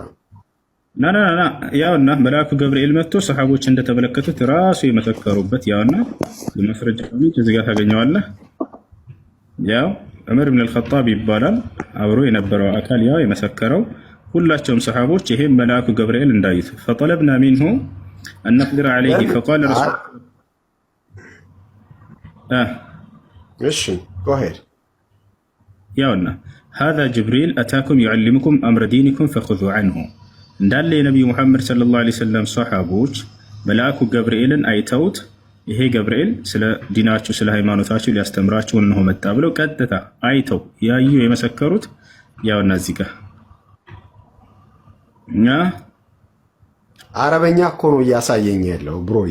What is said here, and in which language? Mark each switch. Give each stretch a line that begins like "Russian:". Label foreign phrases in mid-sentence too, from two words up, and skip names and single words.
Amharic: ና ያውና መልአኩ ገብርኤል መጥቶ ሰሃቦች እንደተመለከቱት ራሱ የመሰከሩበት ያውና የማስረጃ ምንጭ እዚህ ጋር ታገኘዋለህ። ያው ዑመር ኢብኑ አልኸጣብ ይባላል አብሮ የነበረው አካል ያው የመሰከረው ሁላቸውም ሰሃቦች ይሄን መልአኩ ገብርኤል እንዳዩት
Arabic: فطلبنا منه أن نقدر عليه فقال رسول
Amharic: እሺ
English: go ahead
Amharic: ያውና
Arabic: هذا جبريل أتاكم يعلمكم أمر دينكم فخذوا عنه
Amharic: እንዳለ የነብዩ መሐመድ
Arabic: صلى الله عليه وسلم
Amharic: ሷሃቦች መልአኩ ገብርኤልን አይተውት ይሄ ገብርኤል ስለ ዲናችሁ ስለ ሃይማኖታችሁ ሊያስተምራችሁ ነው መጣ ብለው ቀጥታ አይተው ያዩ የመሰከሩት ያውና እዚህ ጋር አረበኛ እኮ ነው እያሳየኝ ያለው ብሮዬ።